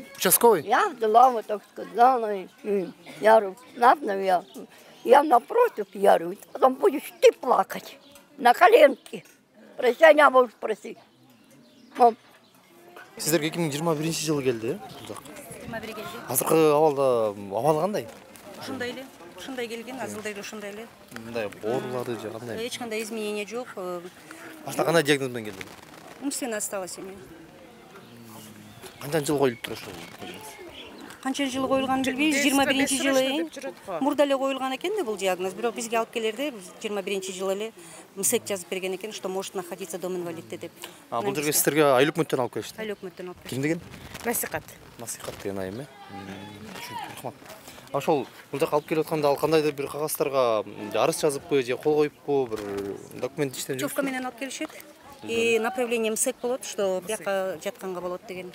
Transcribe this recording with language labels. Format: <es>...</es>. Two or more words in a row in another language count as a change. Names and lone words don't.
<ru>Участковый? Я взяла, вот так сказала, я говорю, надо, я напротив, я говорю, потом будешь ты плакать на коленке. Прощения будешь просить.</ru> <ky>Сиздерге 2021-жылы келди, э? 21 келди. Азыркы абалда абал кандай? Ушундай эле. Ушундай келген, азыркы ушундай эле. Мындай оорулары же кандай? Эч кандай изменение жок. Башта кандай диагноз менен келди?</ky> <ru>Умственная осталась эми.</ru> <ky>Канча жыл коюлуп тур ошол? Канча жыл коюлганын билбейбиз. 21-жылы мурда эле коюлган экен да бул диагноз. Бирок бизге алып келерде 21-жылы эле МСЭК жазып берген экен,</ky> <ru>что может находиться дом</ru> <ky>инвалидте деп. Бул жерге сиздерге айыл өкмөттөн алып келишти. Айыл өкмөттөн алып келишти. Ким деген? Насихат. Насихат деген айым, э? Рахмат. Ошол бул жака алып келип атканда ал кандайдыр бир кагаздарга арыз жазыппы же кол коюппу, бир документ иштеп жүрүппү? Путевка менен алып келишет.</ky> <ru>И направление МСЭК</ru> <ky>болот, что бияка жатканга болот деген.</ky>